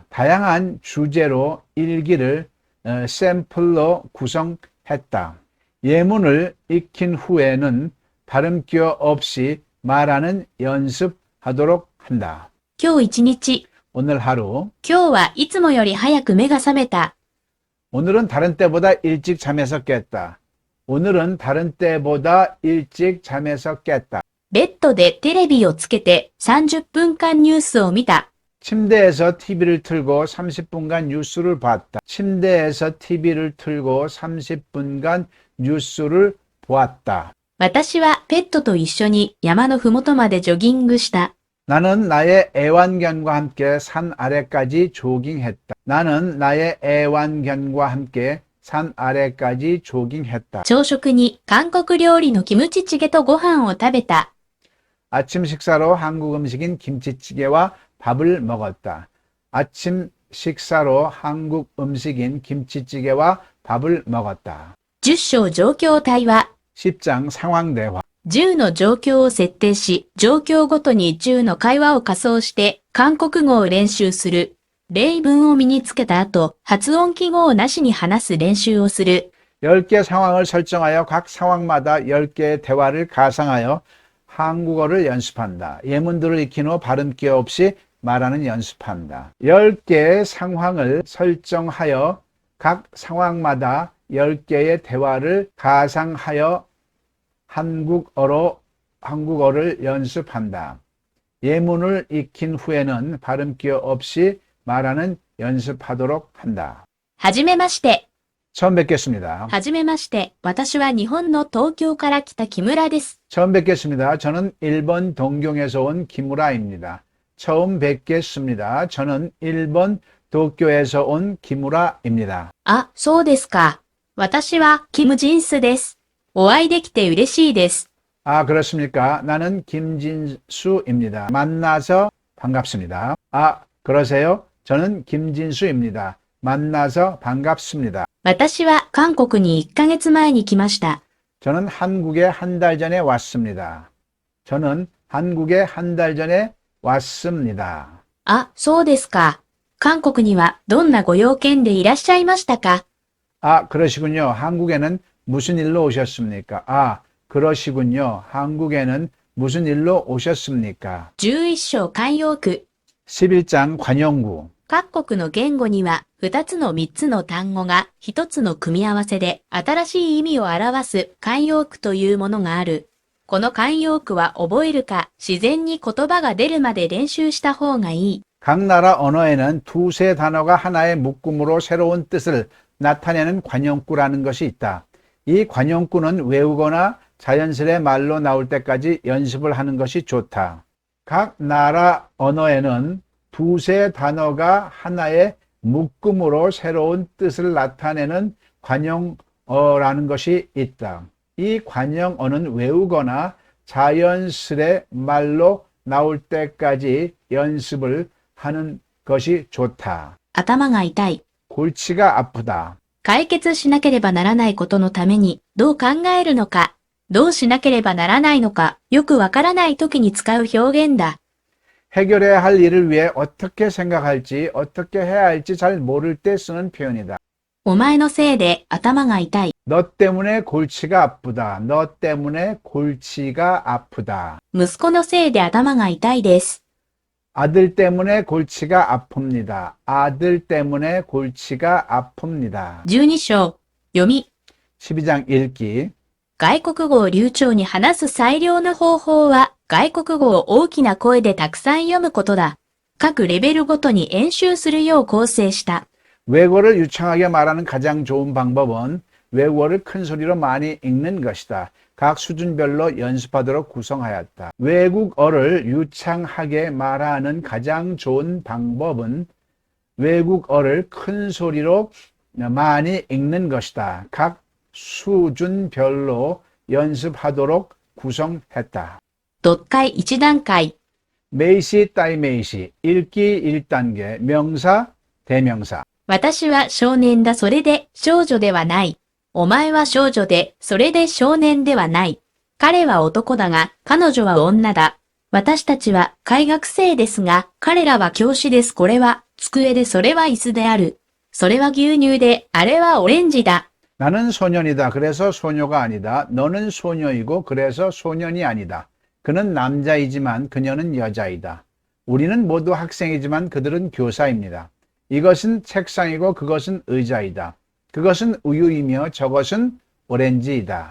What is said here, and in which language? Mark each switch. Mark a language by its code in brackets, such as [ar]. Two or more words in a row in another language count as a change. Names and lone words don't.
[ko] 다양한 주제로 일기를 샘플로 구성했다. 예문을 익힌 후에는 발음기 없이 말하는 연습하도록 한다. [ja] 今日一日、 [ko] 오늘 하루. [ja] 今日はいつもより早く目が覚めた。 [ko] 오늘은 다른 때보다 일찍 잠에서 깼다. 오늘은 다른 때보다 일찍 잠에서 깼다. [ja] ベッドでテレビをつけて30分間ニュースを見た。 [ko] 침대에서 TV를 틀고 30분간 뉴스를 봤다. 침대에서 TV를 틀고 30분간 뉴스를 보았다. [ja] 私はペットと一緒に山のふもとまでジョギングした。 [ko] 나는 나의 애완견과 함께 산 아래까지 조깅했다. 나는 나의 애완견과 함께 산 아래까지 조깅했다. [ja] 朝食に韓国料理のキムチチゲとご飯を食べた。 [ko] 아침 식사로 한국 음식인 김치찌개와 밥을 먹었다. 아침 식사로 한국 음식인 김치찌개와 밥을 먹었다. [ja] 10 章状況対話。 [ko] 10장 상황 대화. [ja] 10 の状況を設定し、状況ごとに10の会話を仮想して、韓国語を練習する。例文を身につけた後、発音記号をなしに話す練習をする。 [ko] 10개 상황을 설정하여 각 상황마다 10개의 대화를 가상하여 한국어를 연습한다. 예문들을 익힌 후 발음기 없이 말하는 연습한다. 10개의 상황을 설정하여 각 상황마다 10개의 대화를 가상하여 한국어를 연습한다. 예문을 익힌 후에는 발음기 없이 말하는 연습하도록 한다. [ja] はじめまして。 [ko] 처음 뵙겠습니다. [ja] はじめまして。私は日本の東京から来た木村です。 [ko] 처음 뵙겠습니다. 저는 일본 동경에서 온 김우라입니다. 처음 뵙겠습니다. 저는 일본 도쿄에서 온 김우라입니다. [ja] あ、そうですか。私はキム・ジンスです。お会いできて嬉しいです。 [ko] 아, 그렇습니까? 나는 김진수입니다. 만나서 반갑습니다. 아, 그러세요? 저는 김진수입니다. 만나서 반갑습니다. [ja] 私は韓国に1ヶ月前に来ました。 [ko] 저는 한국에 한 달 전에 왔습니다. 저는 한국에 한 달 전에 왔습니다. [ja] あ、そうですか。韓国にはどんなご用件でいらっしゃいましたか？ [ko] 아, 그러시군요. 한국에는 무슨 일로 오셨습니까? 아, 그러시군요. 한국에는 무슨 일로 오셨습니까? [ja] 11 章慣用句。 [ko] 11장 관용구. [ja] 各国の言語には2つの3つの単語が1つの組み合わせで新しい意味を表す慣用句というものがある。この慣用句は覚えるか自然に言葉が出るまで練習した方がいい。 [ko] 각 나라 언어에는 두세 단어가 하나의 묶음으로 새로운 뜻을 나타내는 관용구라는 것이 있다. 이 관용구는 외우거나 자연스레 말로 나올 때까지 연습을 하는 것이 좋다. 각 나라 언어에는 두세 단어가 하나의 묶음으로 새로운 뜻을 나타내는 관용어라는 것이 있다. 이 관용어는 외우거나 자연스레 말로 나올 때까지 연습을 하는 것이 좋다. [ja] 頭が痛い。 [ko] 골치가 아프다. [ja] 解決しなければならないことのためにどう考えるのか、どうしなければならないのか、よくわからない時に使う表現だ。 [ko] 해결해야 할 일을 위해 어떻게 생각할지, 어떻게 해야 할지 잘 모를 때 쓰는 표현이다. [ja] お前のせいで頭が痛い。 [ko] 너 때문에 골치가 아프다. 너 때문에 골치가 아프다. [ja] 息子のせいで頭が痛いです。 [ko] 아들 때문에 골치가 아픕니다. 아들 때문에 골치가 아픕니다. [ja] 12 章、読み。 [ko] 12장 읽기. [ja] 外国語を流暢に話す最良の方法は、外国語を大きな声でたくさん読むことだ。各レベルごとに演習するよう構成した。 [ko] 외국어를 유창하게 말하는 가장 좋은 방법은 외국어를 큰 소리로 많이 읽는 것이다. 각 수준별로 연습하도록 구성하였다. 외국어를 유창하게 말하는 가장 좋은 방법은 외국어를 큰 소리로 많이 읽는 것이다. 각 수준별로 연습하도록 구성했다. [ja] 読解1段階。名詞 代名詞 [ko] 읽기 1단계 명사 대명사 [ja] 私は少年だそれで少女ではない。お前は少女でそれで少年ではない。彼は男だが彼女は女だ。私たちは開学生ですが彼らは教師です。これは机でそれは椅子である。それは牛乳であれはオレンジだ。 [ko] 나는 소년이다. 그래서 소녀가 아니다. 너는 소녀이고 그래서 소년이 아니다. 그는 남자이지만 그녀는 여자이다. 우리는 모두 학생이지만 그들은 교사입니다. 이것은 책상이고 그것은 의자이다. 그것은 우유이며 저것은 오렌지이다.